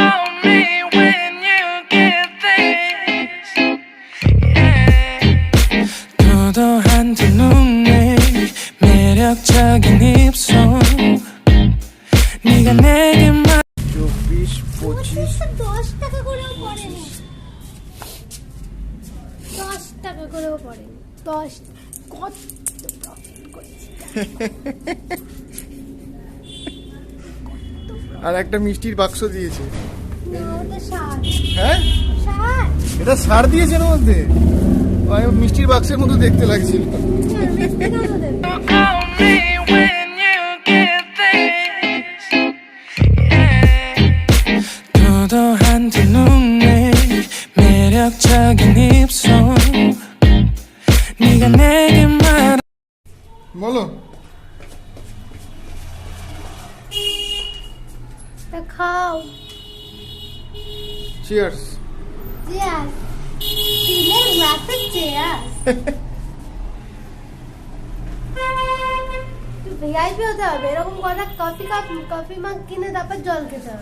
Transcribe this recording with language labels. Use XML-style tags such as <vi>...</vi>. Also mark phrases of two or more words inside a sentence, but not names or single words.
<ko>도도한 두 눈에 매력적인 입술 네가 내게</ko> <bn>24, 25। 10 টাকা করেও পড়েনি, 10 টাকা করেও পড়েনি। 10 কত প্রফিট করেছি। আর একটা মিষ্টির বাক্স দিয়েছে। না, ওটা 60। হ্যাঁ, 60? এটা ছাড় দিয়েছে এর মধ্যে। ওই মিষ্টির বাক্সের মতো দেখতে লাগছিল। মিষ্টি কেন দেবে?</bn> <en>call me when you get this</en> <ko>도도한 두 눈에 매력적인 입술 네가 내게 말</ko> <bn>বলো। তা খাও। চিয়ার্স। চেয়ার, স্টিলের গ্লাসের চেয়ার। ভিআইপি হতে হবে, এরকম কটা</bn> <en>coffee mug</en> <bn>কিনে তারপর জল খেতে হবে।</bn>